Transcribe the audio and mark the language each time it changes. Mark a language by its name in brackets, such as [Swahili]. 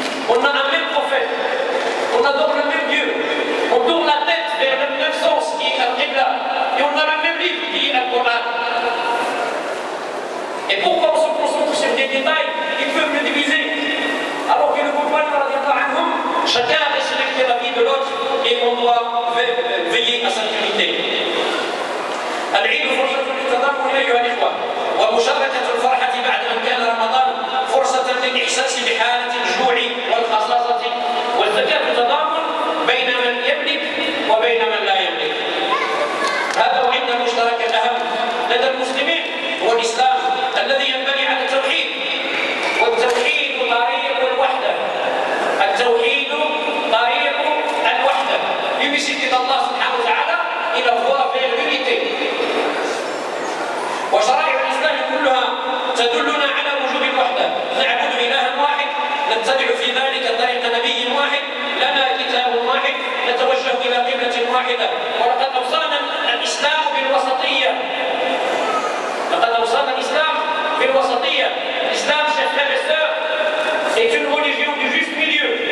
[French] On a un même prophète, on adore le même Dieu, on tourne la tête vers le même sens qui est Al-Qibla, et on a le même livre qui est Al-Qur'an. Et pourquoi on se concentre sur des détails qui peuvent le diviser, alors que le compagnon, chacun a respecté la vie de l'autre et on doit veiller à sa unité. [Arabic] العيد فرصة للتضامن أيها الإخوة ومشاركة الفرحة بعد أن كان رمضان فرصة للإحساس بحالة الجوع والخصاصة والزكاة التضامن بين من يملك وبين من لا يملك. هذا وإن المشترك الأهم لدى المسلمين هو الإسلام الذي ينبني على التوحيد، والتوحيد طريق الوحدة. التوحيد طريق الوحدة بمسكة الله سبحانه وتعالى إلى [French] voie vers l'unité. [Arabic] وشرائع الإسلام كلها تدلنا على وجوب الوحدة، نعبد إلها واحد، نتبع في ذلك طريق نبي واحد، لنا كتاب واحد، نتوجه إلى قبلة واحدة. ولقد أوصانا الإسلام بالوسطية. لقد أوصانا الإسلام بالوسطية. [French] L'islam, chers frères et sœurs, est une religion du juste milieu.